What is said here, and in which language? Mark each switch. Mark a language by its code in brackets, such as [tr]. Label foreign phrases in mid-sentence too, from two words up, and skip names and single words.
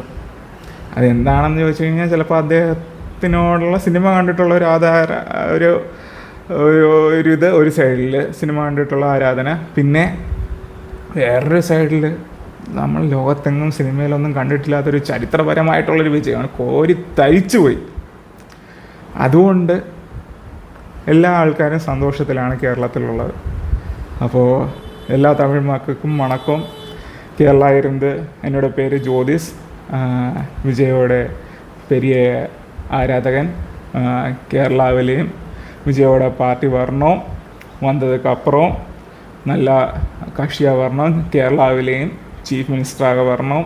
[ml] അതെന്താണെന്ന് ചോദിച്ചു കഴിഞ്ഞാൽ ചിലപ്പോൾ അദ്ദേഹത്തിനോടുള്ള സിനിമ കണ്ടിട്ടുള്ള ഒരു സൈഡിൽ സിനിമ കണ്ടിട്ടുള്ള ആരാധന, പിന്നെ വേറൊരു സൈഡിൽ നമ്മൾ ലോകത്തെങ്ങും സിനിമയിലൊന്നും കണ്ടിട്ടില്ലാത്തൊരു ചരിത്രപരമായിട്ടുള്ളൊരു വിജയമാണ്. കോരി തരിച്ചുപോയി. അതുകൊണ്ട് എല്ലാ ആൾക്കാരും സന്തോഷത്തിലാണ് കേരളത്തിലുള്ളത്. അപ്പോൾ എല്ലാ തമിഴ് മക്കൾക്കും വണക്കം. [ta] കേരള ഇருந்து என்னோட பேர் ஜோதிஷ், விஜயோட பெரிய ஆராதகன். கேரளாவிலையும் விஜயோட பார்ட்டி வரணும், வந்ததுக்கப்புறம் நல்லா கட்சியாக வரணும், கேரளாவிலையும் சீஃப் மினிஸ்டராக வரணும்.